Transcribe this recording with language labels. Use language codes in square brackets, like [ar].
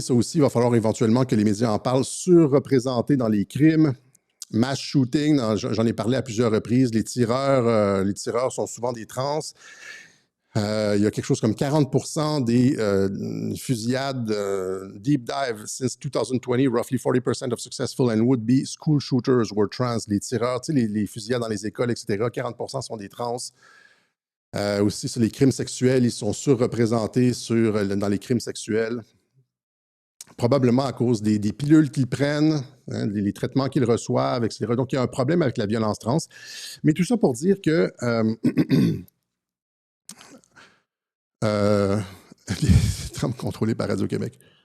[fr] Ça aussi, il va falloir éventuellement que les médias en parlent. Surreprésentés dans les crimes, mass shooting, j'en ai parlé à plusieurs reprises. Les tireurs sont souvent des trans. Il y a quelque chose comme 40% des fusillades [en] deep dive since 2020. Roughly 40% of successful and would-be school shooters were trans. [fr] Les tireurs, tu sais, les fusillades dans les écoles, etc. 40% sont des trans. Aussi, sur les crimes sexuels, ils sont surreprésentés dans les crimes sexuels. Probablement à cause des pilules qu'ils prennent, hein, les traitements qu'ils reçoivent, etc. Donc, il y a un problème avec la violence trans. Mais tout ça pour dire que les trams contrôlés par Radio-Québec.